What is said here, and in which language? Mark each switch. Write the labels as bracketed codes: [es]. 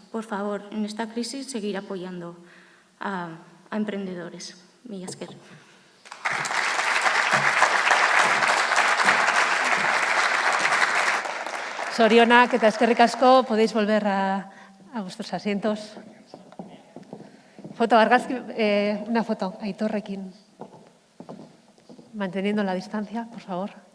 [es] Por favor, en esta crisis, seguir apoyando a emprendedores. [eu] Mila esker. Zorionak eta eskerrik asko, [es] podéis volver a vuestros asientos. Foto, [eu] argazki, [es] una foto, Aitorrekin. Manteniendo la distancia, por favor.